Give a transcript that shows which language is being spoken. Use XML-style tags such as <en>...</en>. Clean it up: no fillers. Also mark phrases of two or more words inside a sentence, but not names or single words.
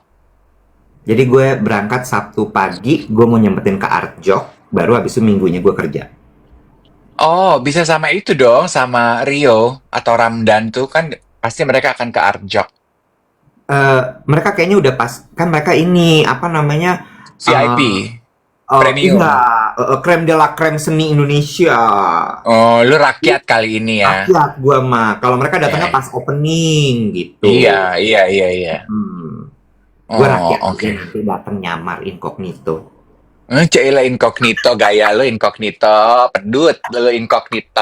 <id>Jadi gue berangkat Sabtu pagi, gue mau nyempetin ke Art Job, baru habis itu minggunya gue kerja. oh, bisa sama itu dong, sama Rio atau Ramdan tuh kan pasti mereka akan ke Arjok. Mereka kayaknya udah pas, kan mereka ini apa namanya? VIP, eh iya, premium.</id> <fr>krem de la krem</fr> <id>seni Indonesia. Oh, lu rakyat kali ini ya. Rakyat gue mah. Kalau mereka Ya, datangnya pas opening iya, gitu. iya, iya, iya. Hmm. Gue Oh, rakyat aja oke. nanti datang nyamar incognito. Cailah incognito, gaya lu incognito, pedut lu incognito.</id>